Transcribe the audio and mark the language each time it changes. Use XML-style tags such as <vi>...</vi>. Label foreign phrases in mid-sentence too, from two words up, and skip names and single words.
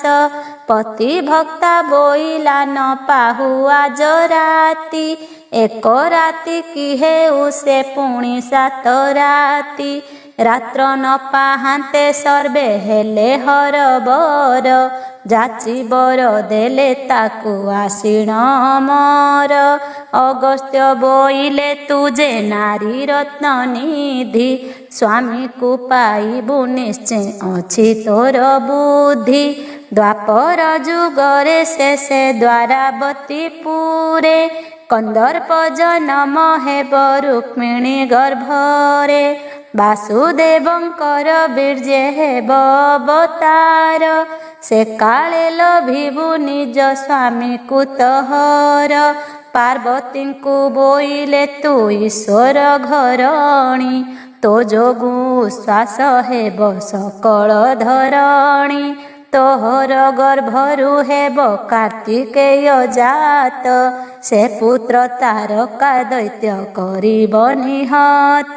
<or>ପତି ଭକ୍ତା ବୋଇଲା ନ ପାହୁ ଆଜ ରାତି, ଏକ ରାତି କି ହେଉ ସେ ପୁଣି ସାତ ରାତି। ରାତ୍ର ନ ପାହାନ୍ତେ ସର୍ବେ ହେଲେ ହରବର, ଯାଚି ବର ଦେଲେ ତାକୁ ଆସୀଣ ଅମର। ଅଗସ୍ତ୍ୟ ବୋଇଲେ ତୁଜେ ନାରୀ ରତ୍ନ ନିଧି, ସ୍ୱାମୀ କୁ ପାଇବୁ ନିଶ୍ଚୟ ଅଛି ତୋର ବୁଦ୍ଧି। ଦ୍ୱାପର ଯୁଗରେ ଶେଷେ ଦ୍ୱାରାବତୀ ପୁରେ, କନ୍ଦର୍ପ ଜନ୍ମ ହେବ ରୁକ୍ମିଣୀ ଗର୍ଭରେ। ବାସୁଦେବଙ୍କର ବୀର୍ଯ୍ୟେ ହେବ ଅବତାର, ସେ କାଳେ ଲଭିବୁ ନିଜ ସ୍ୱାମୀ କୁତହର। ପାର୍ବତୀ କୁ ବୋଇଲେ ତୁ ଈଶ୍ୱର ଘରଣୀ, ତୋ ଯୋଗୁ ଶ୍ୱାସ ହେବ ସକଳ ଧରଣୀ। ତୋହର ଗର୍ଭରୁ ହେବ କାର୍ତ୍ତିକେୟ ଜାତ, ସେ ପୁତ୍ର ତାରକା ଦୈତ୍ୟ କରିବ ନିହତ।</or>